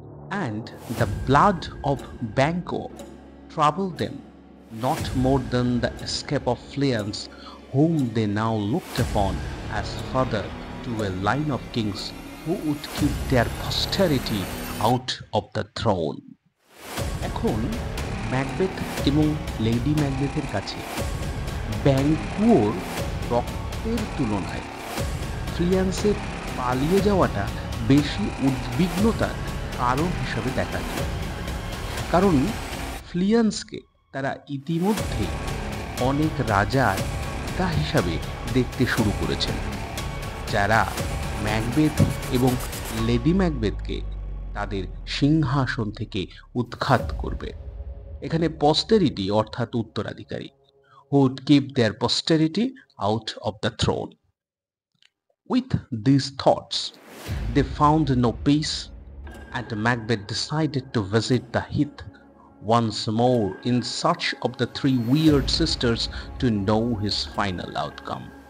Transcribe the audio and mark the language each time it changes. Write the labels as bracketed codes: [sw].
[en] And the blood of Banquo troubled them not more than the escape of Fleance, whom they now looked upon as father to a line of kings who would keep their posterity out of the throne. [bn] এখন Macbeth এবং lady ম্যাকবেথের কাছে ব্যাঙ্কুয়োর রক্তের তুলনায় ফ্লিয়ান্সের পালিয়ে যাওয়াটা বেশি উদ্বিগ্নতার কারণ হিসাবে দেখা যায়, কারণ ফ্লিয়ান্সকে তারা ইতিমধ্যে অনেক রাজার পিতা হিসাবে দেখতে শুরু করেছেন, যারা ম্যাকবেথ এবং লেডি ম্যাকবেথকে তাদের সিংহাসন থেকে উৎখাত করবে। এখানে পস্টেরিটি অর্থাৎ উত্তরাধিকারী, [en] who would keep their posterity out of the throne. With these thoughts, they found no peace, and Macbeth decided to visit the heath once more in search of the three weird sisters to know his final outcome.